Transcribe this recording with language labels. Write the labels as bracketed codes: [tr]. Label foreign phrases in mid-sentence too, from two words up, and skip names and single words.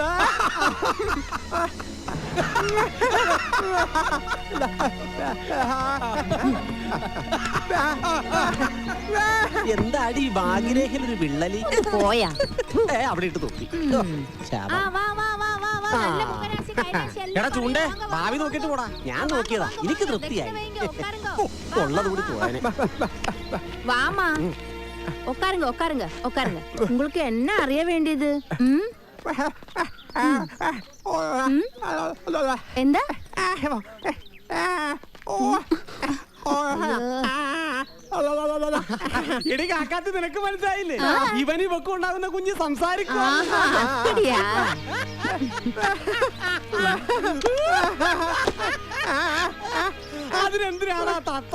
[ml] എന്താടി ഭാഗ്യരേഖയിൽ ഒരു വിള്ളലി പോയാ അവിടെ ഇട്ട് നോക്കി എടാ ചൂണ്ടേ ഭാവി നോക്കിട്ട് പോടാ. ഞാൻ നോക്കിയതാ, എനിക്ക് തൃപ്തിയായി. ഉള്ളത് കൂടി പോയാനെ. [ta] வாமா உட்காருங்க உட்காருங்க உட்காருங்க. உங்களுக்கு என்ன அறிய வேண்டியது? [ml] എന്താ? എടി കാക്കാത്ത് നിനക്ക് മനസ്സിലായില്ലേ? ഇവന് ഇവക്ക് ഉണ്ടാകുന്ന കുഞ്ഞ് സംസാരിക്കും. അതിനെന്തിനാണ് തത്ത?